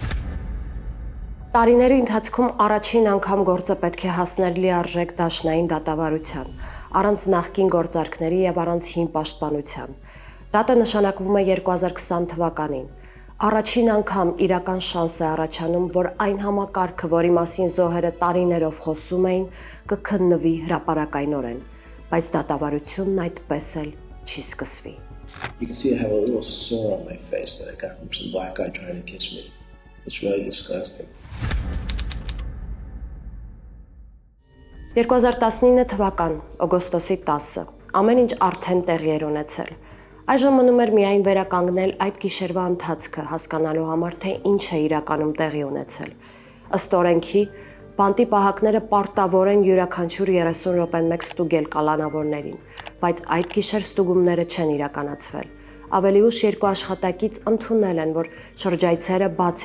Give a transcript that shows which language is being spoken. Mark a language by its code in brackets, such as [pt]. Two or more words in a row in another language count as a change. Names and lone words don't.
[hy] Տարիների ընթացքում առաջին անգամ գործը պետք է հասներ լիարժեք դաշնային դատավարության, առանց նախկին գործարքների եւ առանց հին պաշտպանության։ Դատը նշանակվում է 2020 թվականին։ Առաջին անգամ իրական շանս է առաջանում, որ այն համակարգը, որի մասին զոհերը տարիներով խոսում էին, կքննվի հրապարակայնորեն, բայց դատավարությունն այդպես էլ չի սկսվի։ [en] You can see I have a little sore on my face that I got from some black guy trying to kiss me. It's really disgusting. [hy] 2019 թվական, օգոստոսի 10-ը, ամեն ինչ արդեն տեղի էր ունեցել։ Այժմ մնում էր միայն վերականգնել այդ գիշերվա ընթացքը, հասկանալու համար, թե ինչ է իրականում տեղի ունեցել։ Ըստ օրենքի, բանտի պահակները պարտավոր են յուրաքանչյուր 30 րոպեն մեկ ստուգել կալանավորներին, բայց այդ գիշեր ստուգումները չեն իրականացվել։ Ավելի ուշ երկու աշխատակից ընդունել են, որ շրջայցերը բաց